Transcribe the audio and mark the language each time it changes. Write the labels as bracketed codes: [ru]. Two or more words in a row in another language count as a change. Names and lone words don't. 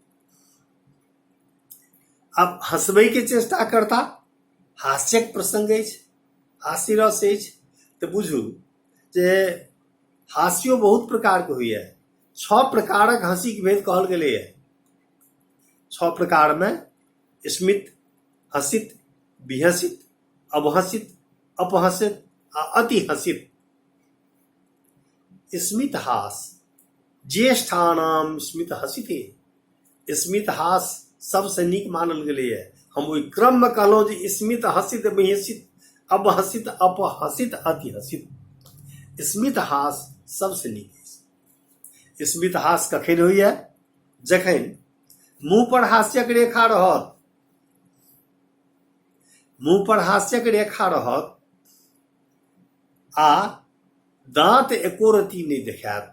[mai] अब हंसबै के चेष्टा करता, हास्यक प्रसंग अछि, हास्य रस अछि, तऽ बुझू जे हास्यो बहुत प्रकार के होइए। 6 प्रकारक हंसी के भेद कहल गेलै है। 6 प्रकार में स्मित, हसित, विहसित, अवहसित, अपहसित आ अति हसित। [sa] स्मित हास ज्येष्ठानाम स्मित हसिते। [mai] स्मित हास सबसे नीक मानल गेलै है। हम ओहि क्रम में कहलहुँ जे स्मित, हसित, विहसित, अवहसित, अपहसित, अति हसित। स्मित हास सबसे नीक अछि। स्मित हास कखन होइए? जखन मुँह पर हास्यक रेखा रहत, मुँह पर हास्यक रेखा रहत आ दाँत एको रती नहीं देखायत।